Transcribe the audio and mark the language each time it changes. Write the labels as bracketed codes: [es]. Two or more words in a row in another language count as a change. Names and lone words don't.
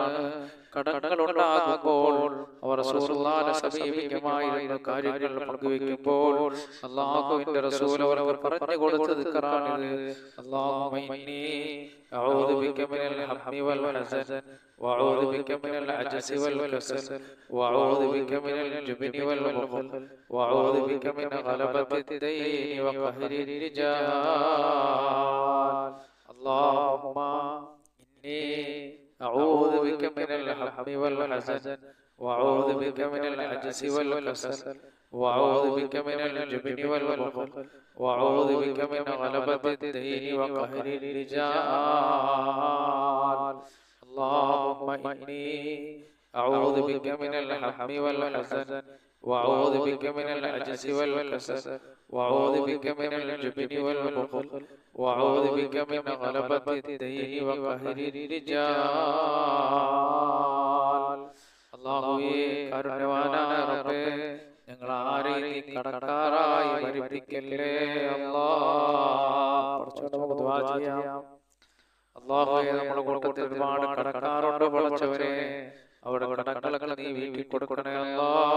[ml] കടങ്ങൾ ഉണ്ടാകുമ്പോൾ അവർ റസൂലുള്ളാഹിനെ സമീപിക്കുമായിരുന്ന കാര്യങ്ങൾ പങ്കുവെക്കുമ്പോൾ അല്ലാഹുവിന്റെ റസൂൽ അവർക്ക് പറഞ്ഞു കൊടുത്ത ദിക്റാണിത്. [ar] اللهم إني أعوذ بك من الهم والحزن وأعوذ بك من العجز والكسل وأعوذ بك من الجبن والبخل وأعوذ بك من غلبة الدين وقهر الرجال. اللهم إني أعوذ بك من الهم والحزن وأعوذ بك من العجز والكسل وأعوذ بك من الجبن والبخل وأعوذ بك من غلبة الدين وقهر الرجال. اللهم إني أعوذ بك من الهم والحزن وأعوذ بك من العجز والكسل وأعوذ بك من الجبن والبخل وأعوذ بك من غلبة الدين وقهر الرجال. [ml] അല്ലാഹുവേ, കാരുണ്യവാനായ റബ്ബേ, ഞങ്ങൾ ആരെയും നീ കടക്കാരായി മരിപ്പിക്കല്ലേ അല്ലാഹ്. നമുക്ക് ദുആ ചെയ്യാം. അല്ലാഹുവേ, നമ്മുടെ കൂട്ടത്തിൽ ഒരുപാട് കടക്കാരുണ്ട് പടച്ചവനെ. അവിടെ കടങ്ങളൊക്കെ നീ വീട്ടിൽ കൊടുക്കണേ അല്ലാഹ്.